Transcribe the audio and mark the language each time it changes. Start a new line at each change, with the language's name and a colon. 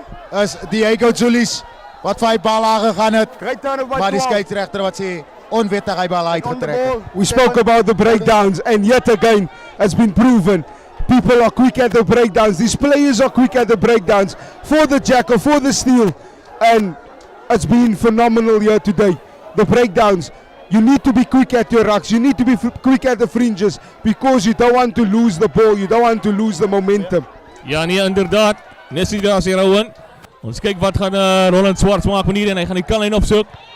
Afrikaans: Is Diego Julius wat vir hy bal aangegaan het. Maar die skeieregter wat sê onwettig hy bal uitgetrek.
English: We spoke about the breakdowns and yet again it's been proven. People are quick at the breakdowns. These players are quick at the breakdowns for the jackal, for the steal. And it's been phenomenal here today. The breakdowns. You need to be quick at your rucks. You need to be quick at the fringes because you don't want to lose the ball. You don't want to lose the momentum.
Afrikaans: Ja nee, inderdaad. Nessie daar sê Rowan. Ons kyk wat gaan Roland Swarts maak hier en hy gaan die kanlyn opsoek.